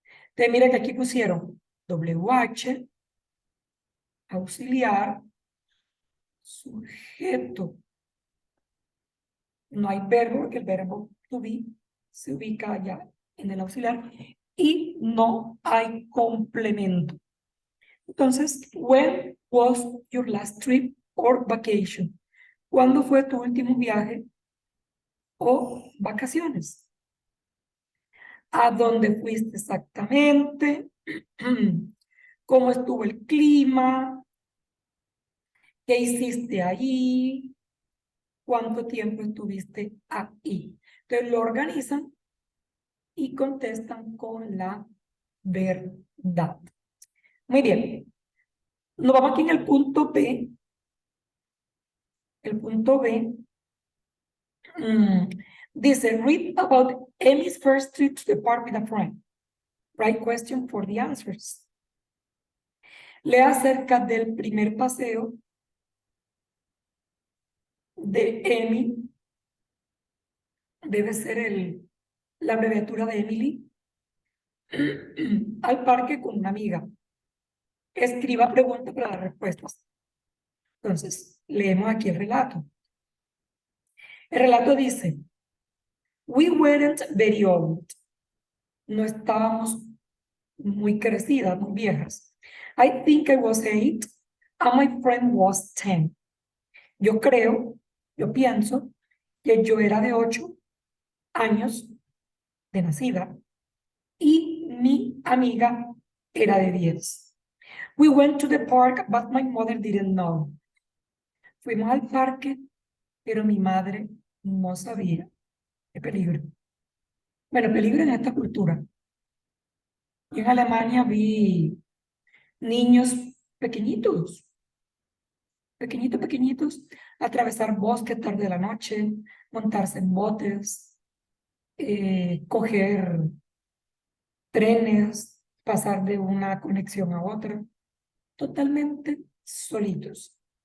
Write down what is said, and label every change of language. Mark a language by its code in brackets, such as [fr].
[es] Entonces, mira que aquí pusieron WH, auxiliar, sujeto. No hay verbo, porque el verbo to be se ubica allá en el auxiliar. Y no hay complemento. [en] Entonces, when was your last trip or vacation? [es] ¿Cuándo fue tu último viaje o vacaciones? ¿A dónde fuiste exactamente? ¿Cómo estuvo el clima? ¿Qué hiciste allí? ¿Cuánto tiempo estuviste ahí? Entonces lo organizan y contestan con la verdad. Muy bien. Nos vamos aquí en el punto B. El punto B dice, [en] read about Amy's first trip to the park with a friend. Right question for the answers. [es] Lea acerca del primer paseo de Amy. Debe ser la abreviatura de Emily. Al parque con una amiga. Escriba preguntas para las respuestas. Entonces, leemos aquí el relato. El relato dice, [en] we weren't very old. [es] No estábamos muy crecidas, muy viejas. [en] I think I was 8 and my friend was 10. [es] Yo creo, yo pienso que yo era de 8 años de nacida y mi amiga era de 10. [en] We went to the park, but my mother didn't know. [es] Fuimos al parque, pero mi madre no sabía. Qué peligro. Bueno, peligro en esta cultura. Y en Alemania vi niños pequeñitos, pequeñitos, atravesar bosques tarde de la noche, montarse en botes, coger trenes, pasar de una conexión a otra, totalmente solitos.